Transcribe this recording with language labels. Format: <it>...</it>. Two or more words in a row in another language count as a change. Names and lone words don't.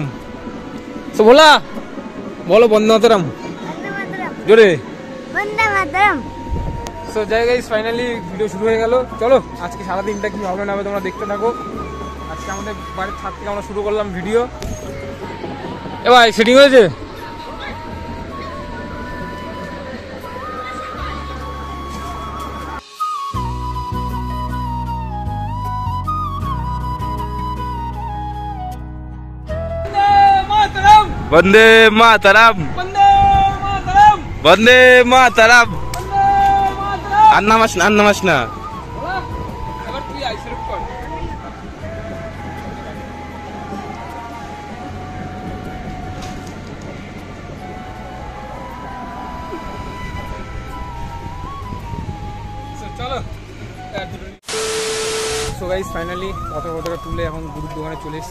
<bn>তো বলা বলো</bn> <sa>বন্দে মাতরম</sa> <bn>জোরে,</bn> <sa>বন্দে মাতরম।</sa> <bn>সো যাই</bn> <en>guys, finally</en> <bn>ভিডিও শুরু হয়ে গেল। চলো আজকে সারাদিনটা কি হবে না হবে তোমরা দেখতে থাকো। আজকে আমাদের বাড়ির ছাদ থেকে আমরা শুরু করলাম ভিডিও। এ ভাই সেটিং হয়েছে?</bn> <sa>वंदे मातरम, वंदे मातरम। अन्ना मशना, अन्ना मशना।</sa> <bn>চলো।</bn> <en>so guys finally</en> <bn>পতাকা তুলে এখন গুরুর দোকানে চলে এসেছি।</bn>